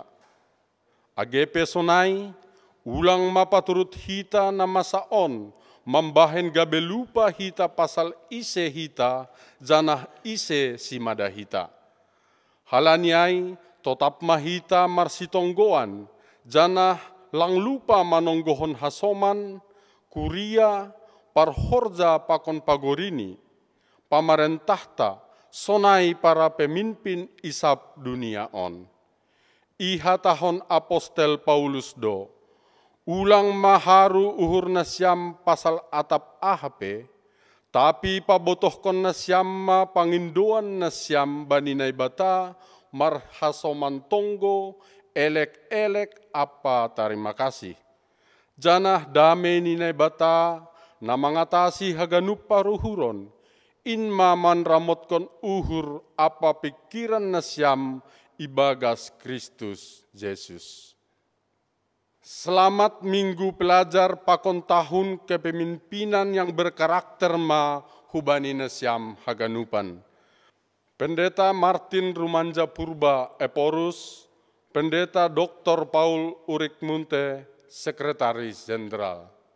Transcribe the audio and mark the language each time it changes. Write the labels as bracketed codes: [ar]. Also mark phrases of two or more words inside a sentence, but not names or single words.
[bts] Agepe sonai, ulang mapaturut hita na masa on, mambahen gabe lupa hita pasal ise hita, janah ise simada hita. Halaniai, tetap mahita marsitonggoan, janah lang lupa manonggohon hasoman, kuria, parhorja pakon pagorini, pamarentahta, sonai para pemimpin isap dunia on. Ihatahon apostel Paulus do, ulang maharu uhur nasyam pasal atap ahape, tapi pabotohkon nasyam ma panginduan nasyam baninay bata, marhasoman tonggo, elek-elek apa terima kasih. Janah dame ninay bata, na mangatasi haganup paruhuron, inma manramotkon uhur apa pikiran nasyam ibagas Kristus Yesus. [id] Selamat Minggu Pelajar pakon tahun kepemimpinan yang berkarakter [bts] ma hubani nasyam haganupan. [id] Pendeta Martin Rumanja Purba Eporus, Pendeta Dr. Paul Urik Munte, Sekretaris Jenderal.